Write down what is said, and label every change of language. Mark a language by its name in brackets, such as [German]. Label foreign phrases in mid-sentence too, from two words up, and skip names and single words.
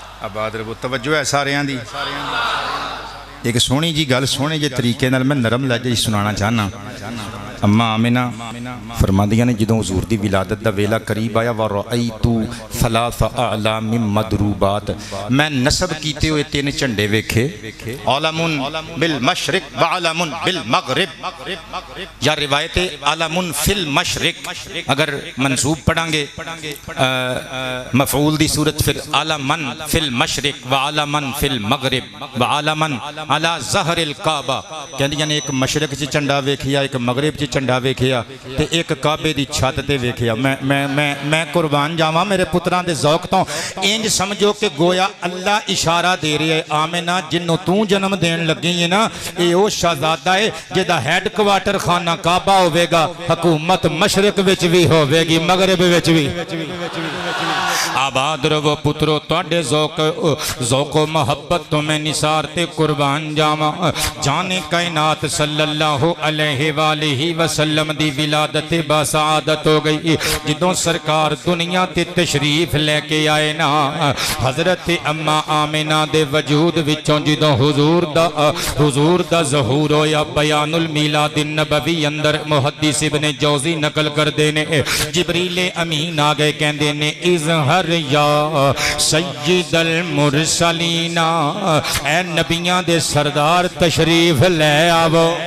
[Punjabi] آباد رہو توجہ ہے ساریاں دی ایک سونی جی گل سونے جے طریقے نال میں نرم لہجے سنانا چاہنا اما آمنہ فرماندیاں نے جدوں حضور دی ولادت دا ویلا قریب آیا [Arabic] وَرَأَيْتُ ثَلَاثَ أَعْلَامٍ مَّضْرُوبَاتٍ [Punjabi] میں نصب کیتے ہوئے 3 جھنڈے ویکھے [Arabic] علم بالمشرق وعلم بالمغرب [Punjabi] یا روایت [Arabic] علم فی المشرق [Punjabi] اگر منصوب پڑھیں گے مفعول دی صورت پھر [Arabic] علمن فی المشرق وعلمن فی المغرب وعلمن علی ظہر الکعبہ [Punjabi] کہندیاں نے ایک مشرق چ جھنڈا ویکھیا ایک مغرب چ جھنڈا ویکھیا تے ایک کعبے دی چھت تے ویکھیا میں قربان جاواں میرے پتراں دے ذوق تو انج سمجھو کہ گویا اللہ اشارہ دے رہی ہے آمنہ جنوں تو جنم دین لگی ہے نا اے او شہزادہ ہے جدا ہیڈ کوارٹر خانہ کعبہ ہوے گا حکومت مشرق وچ بھی ہوے گی مغرب وچ بھی آباد رہو پترو تواڈے ذوق و محبت تو میں نثار تے قربان جاواں جانے کائنات [Arabic] صلی اللہ علیہ وآلہ وسلم [Punjabi] دی ولادت باسعادت ہو گئی جدوں سرکار دنیا تے تشریف لے کے آئے نا حضرت اما آمنہ دے وجود وچوں جدوں حضور دا ظہور ہویا بیان المیلاد النبوی اندر محدث ابن جوزی نقل کر دینے جبریل امین آگئے کہندے نے [Arabic] اظہر یا سید المرسلین [Punjabi] اے نبیان دے سردار تشریف لے آو